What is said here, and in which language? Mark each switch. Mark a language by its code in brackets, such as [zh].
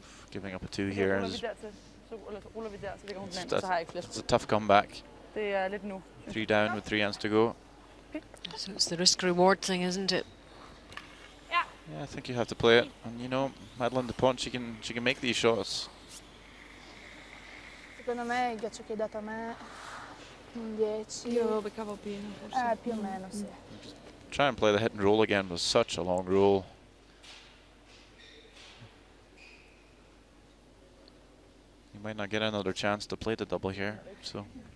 [en] Giving up a 2 here. That's a tough comeback. 3 down with 3 hands to go. So it's the risk-reward thing, isn't it? Yeah, I think you have to play it. And you know, Madeline Dupont, she can make these shots. [it] Secondo me il ghiaccio che hai dato a me un 10. Io avevo beccavo pieno forse. Più o meno, sì. [en] Try and play the hit and roll again was such a long roll. You might not get another chance to play the double here, so.